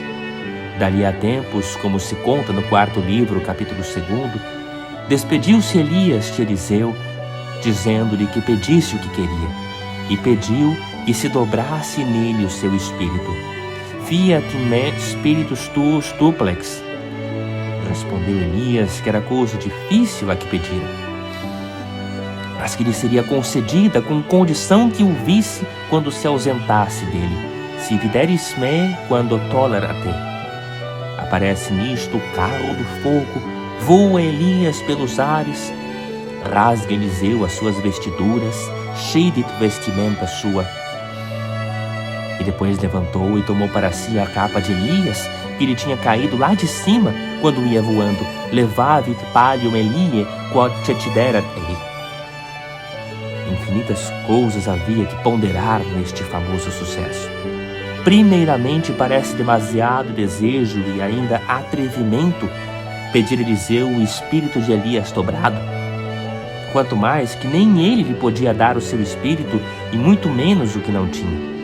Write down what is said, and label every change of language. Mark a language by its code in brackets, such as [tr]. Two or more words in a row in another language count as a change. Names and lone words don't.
[pt] Dali a tempos, como se conta no quarto livro, capítulo 2, despediu-se Elias de Eliseu, dizendo-lhe que pedisse o que queria, e pediu que se dobrasse nele o seu espírito. [la] Fiat me spiritus tuus duplex. [pt] Respondeu Elias que era coisa difícil a que pedira, mas que lhe seria concedida com condição que o visse quando se ausentasse dele. [la] Se videris me quando tolera te. [pt] Aparece nisto o carro do fogo, voa Elias pelos ares, rasga Eliseu as suas vestiduras, cheio de vestimenta sua. E depois levantou e tomou para si a capa de Elias, que lhe tinha caído lá de cima quando ia voando. [la] Levavit pallium Elie quod cetiderat ei. [pt] Infinitas coisas havia que ponderar neste famoso sucesso. Primeiramente, parece demasiado desejo e ainda atrevimento pedir a Eliseu o espírito de Elias dobrado. Quanto mais que nem ele lhe podia dar o seu espírito, e muito menos o que não tinha.